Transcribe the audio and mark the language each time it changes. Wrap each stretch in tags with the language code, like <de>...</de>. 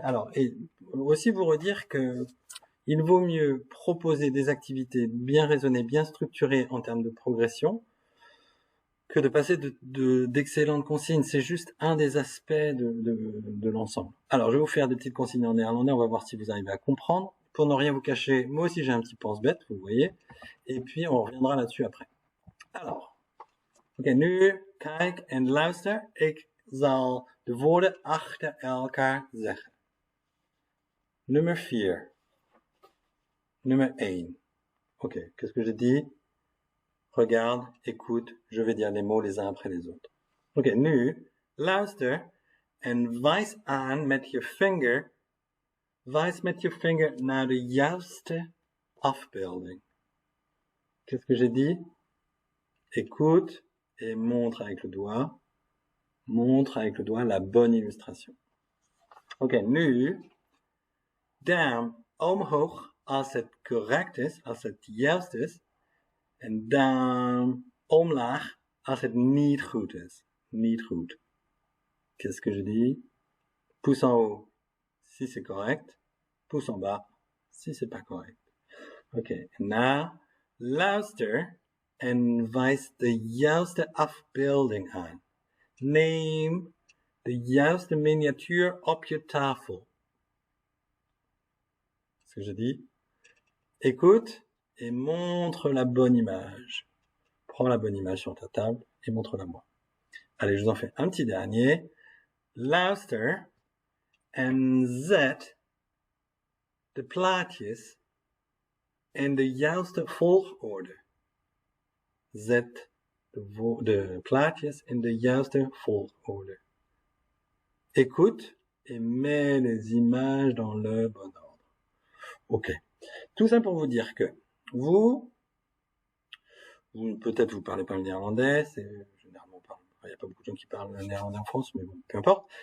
<fr>Alors, et aussi vous redire que il vaut mieux proposer des activités bien raisonnées, bien structurées en termes de progression, que de passer d'excellentes consignes. C'est juste un des aspects de l'ensemble. Alors, je vais vous faire des petites consignes en néerlandais, on va voir si vous arrivez à comprendre. Pour ne rien vous cacher, moi aussi j'ai un petit pense-bête, vous voyez, et puis on reviendra là-dessus après.</fr> <nl>Alors, oké, nu, kijk en luister. Ik zal de woorden achter elkaar zeggen. Nummer 4. Nummer 1.</nl> <fr>Ok, qu'est-ce que j'ai dit? Regarde, écoute, je vais dire les mots les uns après les autres.</fr> <nl>Oké, nu, luister en wijs aan met je vinger. Wijs met je vinger naar de juiste afbeelding.</nl> <fr>Qu'est-ce que j'ai dit? Écoute et montre avec le doigt. Montre avec le doigt la bonne illustration.</fr> <nl>Oké, nu, duim omhoog als het correct is, als het juist is. En duim omlaag als het niet goed is. Niet goed.</nl> <fr>Qu'est-ce que je dis? Pouce en haut si c'est correct. Pouce en bas si c'est pas correct.</fr> <en>Okay, now</en> <nl>luister en wijs de juiste afbeelding aan. Neem de juiste miniatuur op je tafel.</nl> <fr>Ce que je dis, écoute et montre la bonne image. Prends la bonne image sur ta table et montre-la moi. Allez, je vous en fais un petit dernier.</fr> <nl>Luister en zet de plaatjes in de juiste volgorde. Zet de plaatjes in de juiste volgorde.</nl> <fr>Écoute et mets les images dans le bon ordre. Ok. Tout ça pour vous dire que vous peut-être vous parlez pas le néerlandais, c'est généralement il n'y a pas beaucoup de gens qui parlent le néerlandais en France, mais bon, peu importe.</fr>